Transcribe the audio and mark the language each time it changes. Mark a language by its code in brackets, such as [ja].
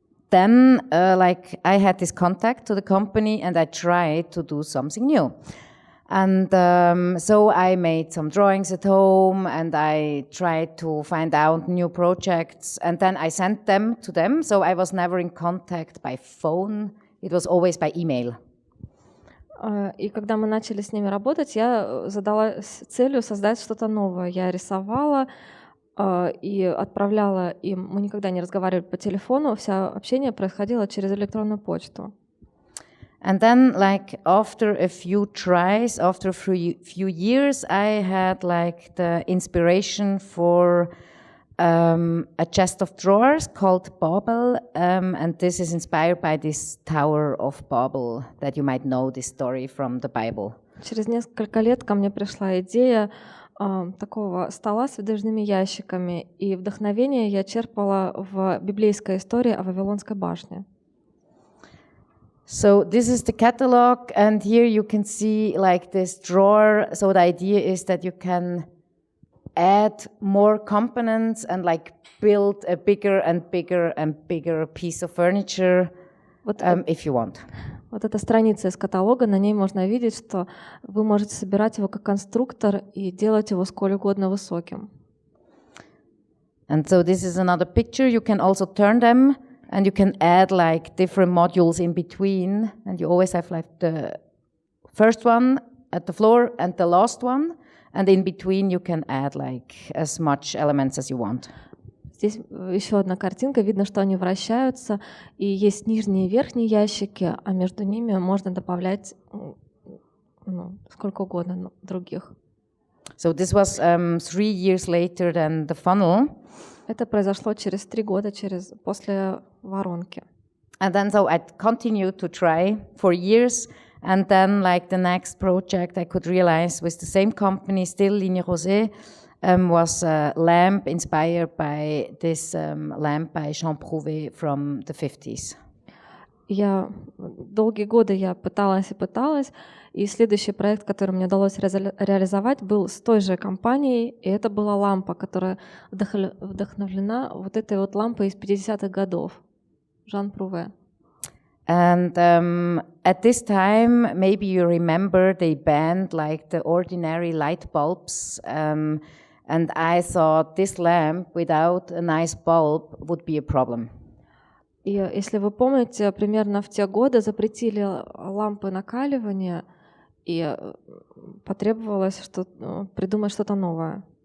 [en] Then, like, I had this contact to the company, and I tried to do something new. And so I made some drawings at home, and I tried to find out new projects, and then I sent them to them. So I was never in contact by phone. It was always by email. [ru] И когда мы начали с ними работать, я задалась целью создать что-то новое. Я рисовала и отправляла им. Мы никогда не разговаривали по телефону, вся общение происходило через электронную почту. [en] And then, like, after a few tries, after a few years, I had like the inspiration for a chest of drawers called Babel, and this is inspired by this Tower of Babel that you might know this story from the Bible. [ru] Через несколько лет ко мне пришла идея такого стола с выдвижными ящиками, и вдохновение я черпала в библейской истории о Вавилонской башне. [en] So this is the catalog, and here you can see like this drawer. So the idea is that you can add more components and like build a bigger and bigger and bigger piece of furniture if you want. [ru] Вот эта страница из каталога, на ней можно видеть, что вы можете собирать его как конструктор и делать его сколь угодно высоким. [en] And so this is another picture. You can also turn them, and you can add like different modules in between, and you always have like the first one at the floor and the last one, and in between you can add like as much elements as you want. [ru] Здесь еще одна картинка, видно, что они вращаются, и есть нижние и верхние ящики, а между ними можно добавлять сколько угодно других. [en] So this was 3 years later than the funnel. [ru] Это произошло через 3 года после воронки. [en] And then so I continued to try for years, and then like the next project I could realize with the same company, still Ligne Rosée, was a lamp inspired by this lamp by Jean Prouvé from the 50s. [ru] Долгие годы я пыталась, и следующий проект, который мне удалось реализовать, был с той же компанией, и это была лампа, которая вдохновлена вот этой вот лампой из 50-х годов, Жан Пруве. [en] And at this time, maybe you remember, they banned like the ordinary light bulbs, and I thought this lamp without a nice bulb would be a problem. [ru] И если вы помните, примерно в те годы запретили лампы накаливания, и потребовалось придумать что-то новое.